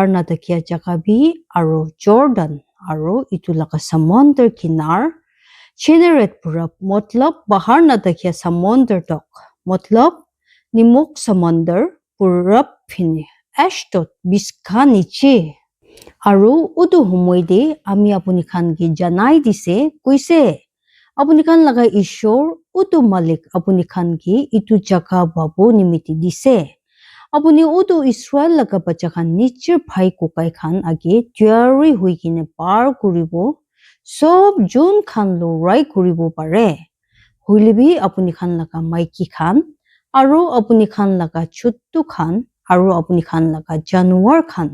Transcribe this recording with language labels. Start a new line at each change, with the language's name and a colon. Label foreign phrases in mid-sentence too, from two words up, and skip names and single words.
Naga Pidgin: নাথাকিয়া জাগা বি আৰু জৰ্ডান আৰু ইটো লগা সমুদ্ৰ কিনাৰ চেনেৰেট পুৰা মতলব বাহাৰ নাথাকিয়া সমুদ্ৰ তক মতলব নিমখ সমুদ্ৰ পুৰা ফিনে এষ্টত বিস্কা নিচে আৰু উটো সময়তে আমি আপুনি খানকে জানাই দিছে কৈছে আপুনি খান লগা ঈশ্বৰ utu malik apuni khan ki itu jaga babu nimiti dise. Apuni utu Israel laga bacha khan nichir bhai kukai khan age tiyari hui kine par kuribo sob jun khan lorai kuribo pare. Huilibi apuni khan laga maiki khan aru apuni khan laga chuttu khan aru apuni khan laga januar khan.